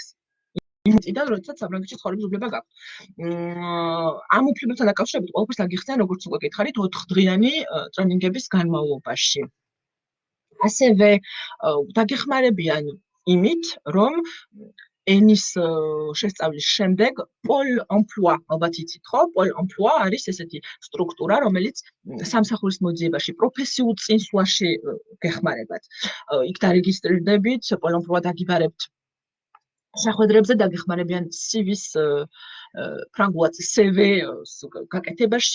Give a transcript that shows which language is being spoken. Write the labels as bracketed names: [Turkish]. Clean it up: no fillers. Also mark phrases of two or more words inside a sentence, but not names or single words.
[Georgian] იმიდან, როდესაც საფრანგეთში ცხოვრების უფლება გაქვთ. ამ უფლებებთან დაკავშირებით ყველაფერს დაგიხსნიან, როგორც უკვე გითხარით, 4 დღიანი ტრენინგების განმავლობაში. ასევე დაგეხმარებიან იმით, რომ ენის შესწავლის შემდეგ Pôle emploi, ალბათ იცით ხო? Pôle emploi არის ესეთი სტრუქტურა, რომელიც სამსახურის მოძიებაში, პროფესიულ წინსვლაში გეხმარებათ. იქ დარეგისტრირდებით, Pôle emploi დაგიბარებთ შეხვედრებზე, დაგეხმარებიან CV-ს ფრანგულად CV გაკეთებაში,